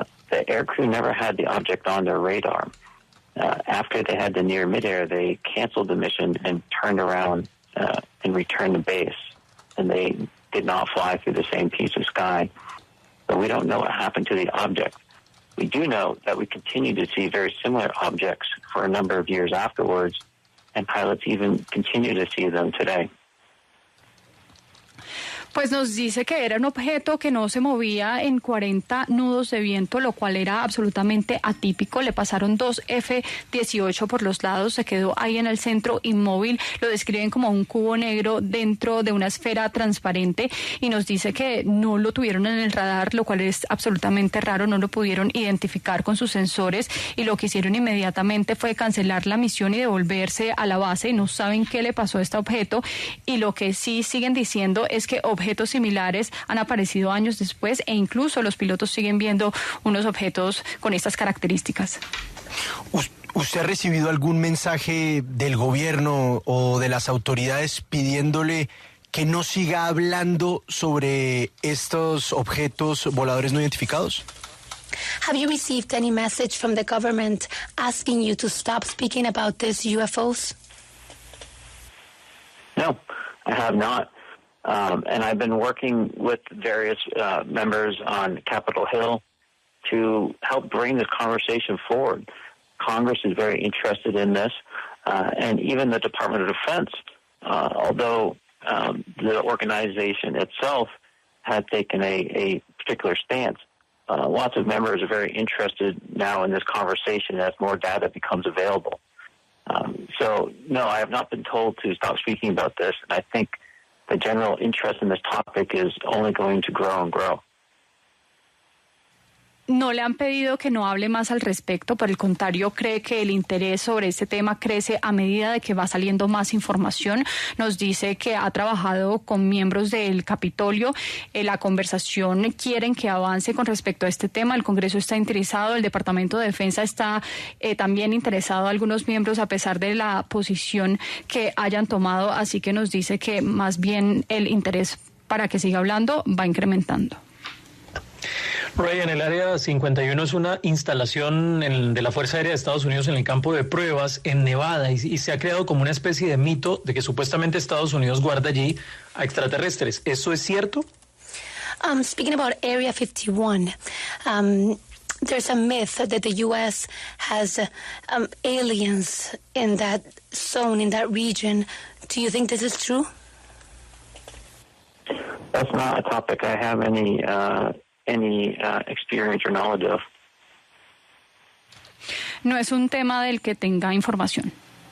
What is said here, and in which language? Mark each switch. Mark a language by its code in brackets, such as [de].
[en] The aircrew never had the object on their radar. After they had the near midair, they canceled the mission and turned around and returned to base. And they did not fly through the same piece of sky. So we don't know what happened to the object. We do know that we continue to see very similar objects for a number of years afterwards, and pilots even continue to see them today. [es] Pues nos dice que era un objeto que no se movía en 40 nudos de viento, lo cual era absolutamente atípico. Le pasaron dos F-18 por los lados, se quedó ahí en el centro inmóvil. Lo describen como un cubo negro dentro de una esfera transparente y nos dice que no lo tuvieron en el radar, lo cual es absolutamente raro. No lo pudieron identificar con sus sensores y lo que hicieron inmediatamente fue cancelar la misión y devolverse a la base. No saben qué le pasó a este objeto y lo que sí siguen diciendo es que objetos similares han aparecido años después e incluso los pilotos siguen viendo unos objetos con estas características. ¿Usted ha recibido algún mensaje del gobierno o de las autoridades pidiéndole que no siga hablando sobre estos objetos voladores no identificados? [en] Have you received any message from the government asking you to stop speaking about these UFOs? No, I have not. And I've been working with various members on Capitol Hill to help bring this conversation forward. Congress is very interested in this, and even the Department of Defense, although the organization itself had taken a particular stance. Lots of members are very interested now in this conversation as more data becomes available. So, no, I have not been told to stop speaking about this, and I think the general interest in this topic is only going to grow and grow. [es] No le han pedido que no hable más al respecto, por el contrario, cree que el interés sobre este tema crece a medida de que va saliendo más información. Nos dice que ha trabajado con miembros del Capitolio. La conversación quieren que avance con respecto a este tema. El Congreso está interesado, el Departamento de Defensa está también interesado, algunos miembros, a pesar de la posición que hayan tomado. Así que nos dice que más bien el interés para que siga hablando va incrementando. Ryan, el Área 51 es una instalación de la Fuerza Aérea de Estados Unidos en el campo de pruebas en Nevada y se ha creado como una especie de mito de que supuestamente Estados Unidos guarda allí a extraterrestres. ¿Eso es cierto? [en] Speaking about Area 51, there's a myth that the U.S. has aliens in that zone, in that region. Do you think this is true? That's not a topic I have any experience or knowledge of. [es] No es un tema del que tenga información.